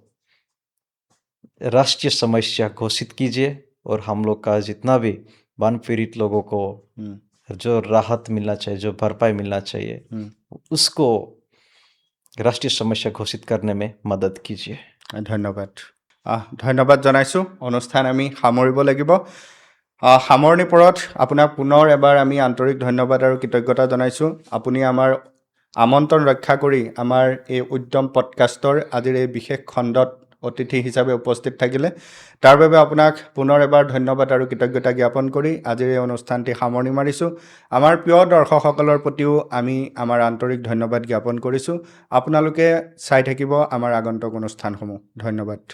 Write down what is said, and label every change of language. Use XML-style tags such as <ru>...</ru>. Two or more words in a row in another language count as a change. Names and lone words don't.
<hi>राष्ट्रीय समस्या घोषित कीजिए और हम लोग का जितना भी बान पीड़ित लोगों को जो राहत मिलना चाहिए जो भरपाई मिलना चाहिए उसको राष्ट्रीय समस्या घोषित करने में मदद कीजिए</hi> <as>ধন্যবাদ জনাইছোঁ অনুষ্ঠান আমি সামৰিব লাগিব সামৰণি পৰত আপোনাক পুনৰ এবাৰ আমি আন্তৰিক ধন্যবাদ আৰু কৃতজ্ঞতা জনাইছোঁ আপুনি আমাৰ আমন্ত্ৰণ ৰক্ষা কৰি আমাৰ এই উদ্যম পডকাষ্টৰ আজিৰ এই বিশেষ খণ্ডত অতিথি হিচাপে উপস্থিত থাকিলে তাৰ বাবে আপোনাক পুনৰ এবাৰ ধন্যবাদ আৰু কৃতজ্ঞতা জ্ঞাপন কৰি আজিৰ এই অনুষ্ঠানটি সামৰণি মাৰিছোঁ আমাৰ প্ৰিয় দৰ্শকসকলৰ প্ৰতিও আমি আমাৰ আন্তৰিক ধন্যবাদ জ্ঞাপন কৰিছোঁ আপোনালোকে চাই থাকিব আমাৰ আগন্তুক অনুষ্ঠানসমূহ ধন্যবাদ</as>